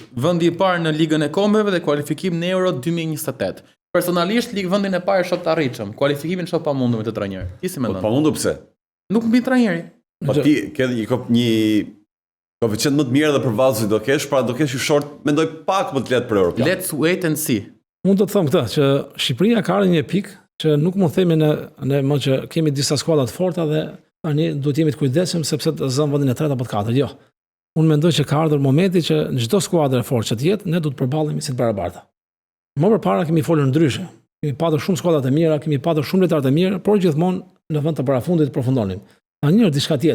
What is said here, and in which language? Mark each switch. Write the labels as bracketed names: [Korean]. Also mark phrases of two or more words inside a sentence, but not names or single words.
[Albanian] Vendi i parë në Ligën e Kombeve dhe kualifikim në Euro 2028. Personalisht vendin e parë shoh të arritshëm. Kualifikimin shoh pamundur me të trajner. Ti si mendon? Po pamundur pse? Nuk mbi trajneri. Po ti ke një koeficient më të mirë dhe për vallë do kesh, pra do kesh një short, mendoj pak më të lehtë për Europian. [English] Let's wait and see. [Albanian] Mund të them këtë që Shqipëria ka një pikë që nuk mund të themi ne më që kemi disa skuadra të forta dhe tani duhet jemi të kujdesshëm sepse të zëm vendin e tretë apo të katërt. Jo. Unë mendoj që ka ardhur momenti që në çdo skuadër e fortë që të jetë, ne duhet të përballemi si të barabarta. Më përpara kemi folur ndryshe. Kemi patur shumë skuadra të mira, kemi patur shumë lojtarë të mirë, por gjithmonë në vend të parafundit përfundonim. Tani është diçka tjetër.